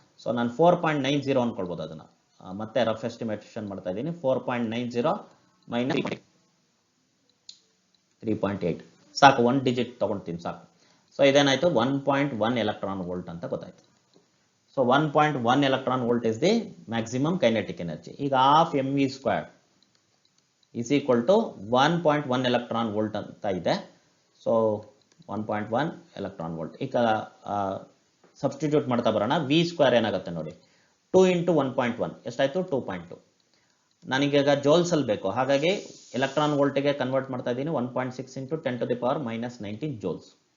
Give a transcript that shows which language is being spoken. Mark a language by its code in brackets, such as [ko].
[kn] So ನಾನು 4.90 ಅಂದ್ಕೊಳ್ಬೋದು. ಅದನ್ನು ಮತ್ತೆ ರಫ್ ಎಸ್ಟಿಮೇಷನ್ ಮಾಡ್ತಾ ಇದ್ದೀನಿ. 4.90 ಮೈನಸ್ 3.8 ಸಾಕು, 1 ಡಿಜಿಟ್ ತೊಗೊಳ್ತೀನಿ ಸಾಕು. ಸೊ ಇದೇನಾಯಿತು 1.1 ಎಲೆಕ್ಟ್ರಾನ್ ವೋಲ್ಟ್ ಅಂತ ಗೊತ್ತಾಯಿತು. [en] So 1.1 electron volt is the maximum kinetic energy. ಈಗ half mv square is equal to 1.1 electron volt [kn] ಅಂತ ಇದೆ. So 1.1 electron volt. ಈಗ ಸಬ್ಸ್ಟಿಟ್ಯೂಟ್ ಮಾಡ್ತಾ ಬರೋಣ. ವಿ ಸ್ಕ್ವೇರ್ ಏನಾಗುತ್ತೆ ನೋಡಿ, 2 ಇಂಟು 1.1 ಎಷ್ಟಾಯಿತು 2.2. ನನಗೀಗ ಜೋಲ್ಸಲ್ಲಿ ಬೇಕು, ಹಾಗಾಗಿ ಎಲೆಕ್ಟ್ರಾನ್ ವೋಲ್ಟಿಗೆ ಕನ್ವರ್ಟ್ ಮಾಡ್ತಾ ಇದ್ದೀನಿ. 1.6 into 10 [en] to the power minus 19 [kn] joules.